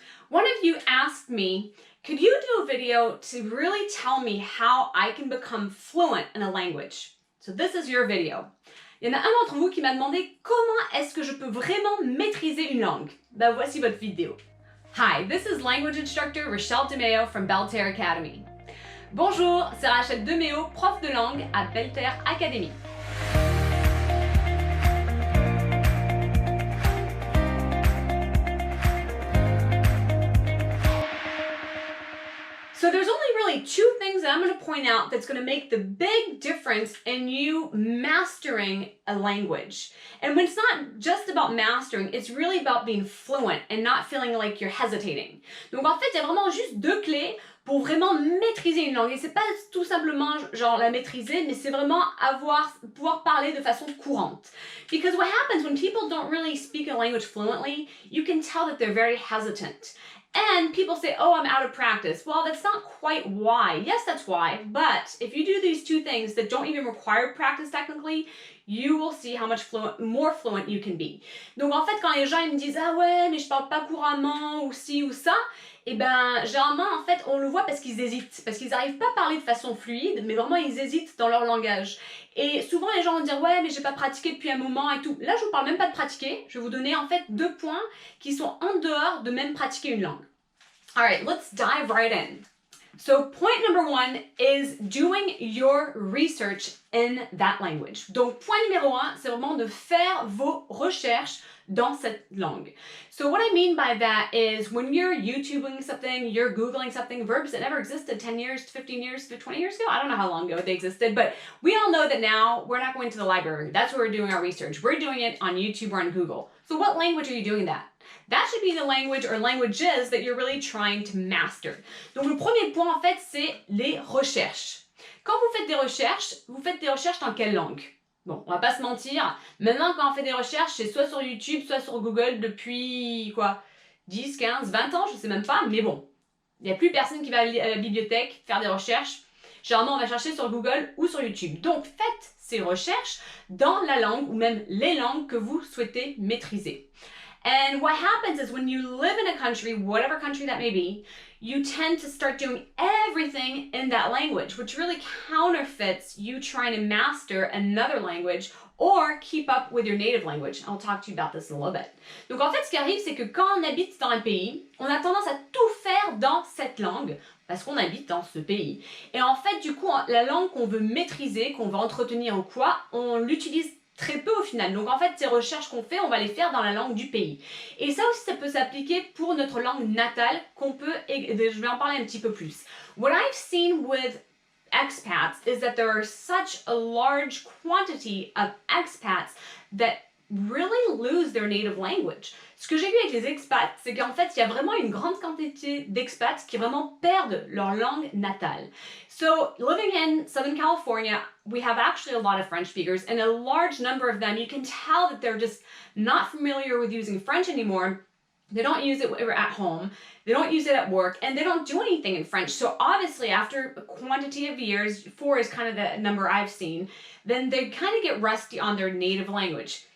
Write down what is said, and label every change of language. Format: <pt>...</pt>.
<en>One of you asked me, could you do a video to really tell me how I can become fluent in a language? So this is your video.</en> <fr>Il y en a un d'entre vous qui m'a demandé comment est-ce que je peux vraiment maîtriser une langue. Ben voici votre vidéo.</fr> <en>Hi, this is language instructor Rachel DeMeo from Belter Academy.</en> <fr>Bonjour, c'est Rachel DeMeo, prof de langue à Belter Academy.</fr> <en>So there's only really two things that I'm going to point out that's going to make the big difference in you mastering a language. And when it's not just about mastering, it's really about being fluent and not feeling like you're hesitating.</en> <fr>Donc en fait, il y a vraiment juste deux clés pour vraiment maîtriser une langue. Et c'est pas tout simplement genre la maîtriser, mais c'est vraiment pouvoir parler de façon courante.</fr> <en>Because what happens when people don't really speak a language fluently, you can tell that they're very hesitant. And people say, oh, I'm out of practice. Well, that's not quite why. Yes, that's why. But if you do these two things that don't even require practice technically, you will see how much more fluent you can be.</en> <fr>Donc en fait, quand les gens ils me disent, ah ouais, mais je parle pas couramment, ou ci ou ça, et ben généralement, en fait, on le voit parce qu'ils hésitent. Parce qu'ils n'arrivent pas à parler de façon fluide, mais vraiment, ils hésitent dans leur langage. Et souvent, les gens vont dire, ouais, mais j'ai pas pratiqué depuis un moment et tout. Là, je vous parle même pas de pratiquer. Je vais vous donner en fait 2 points qui sont en dehors de même pratiquer une langue.</fr> <en>Alright, let's dive right in. So point number 1 is doing your research in that language.</en> <fr>Donc point numéro 1, c'est vraiment de faire vos recherches dans cette langue.</fr> <en>So what I mean by that is when you're YouTubing something, you're Googling something, verbs that never existed 10 years, 15 years, 20 years ago, I don't know how long ago they existed, but we all know that now we're not going to the library. That's where we're doing our research. We're doing it on YouTube or on Google. So what language are you doing that? That should be the language or languages that you're really trying to master.</en> <fr>Donc le premier point en fait, c'est les recherches. Quand vous faites des recherches dans quelle langue? Bon, on va pas se mentir, maintenant quand on fait des recherches, c'est soit sur YouTube, soit sur Google depuis quoi 10, 15, 20 ans, je sais même pas, mais bon, il n'y a plus personne qui va à la bibliothèque faire des recherches. Généralement, on va chercher sur Google ou sur YouTube. Donc faites ces recherches dans la langue ou même les langues que vous souhaitez maîtriser.</fr> <en>And what happens is when you live in a country, whatever country that may be, you tend to start doing everything in that language, which really counterfeits you trying to master another language or keep up with your native language. I'll talk to you about this in a little bit.</en> <fr>Donc en fait, ce qui arrive, c'est que quand on habite dans un pays, on a tendance à tout faire dans cette langue parce qu'on habite dans ce pays. Et en fait, du coup, la langue qu'on veut maîtriser, qu'on veut entretenir ou quoi, on l'utilise très peu au final. Donc en fait, ces recherches qu'on fait, on va les faire dans la langue du pays. Et ça aussi, ça peut s'appliquer pour notre langue natale je vais en parler un petit peu plus.</fr> <en>What I've seen with expats is that there are such a large quantity of expats that really lose their native language.</en> <fr>Ce que j'ai vu avec les expats, c'est qu'en fait, il y a vraiment une grande quantité d'expats qui vraiment perdent leur langue natale.</fr> <en>So, living in Southern California, we have actually a lot of French speakers, and a large number of them, you can tell that they're just not familiar with using French anymore. They don't use it at home, they don't use it at work, and they don't do anything in French. So obviously, after a quantity of years, 4 is kind of the number I've seen, then they kind of get rusty on their native language.</en>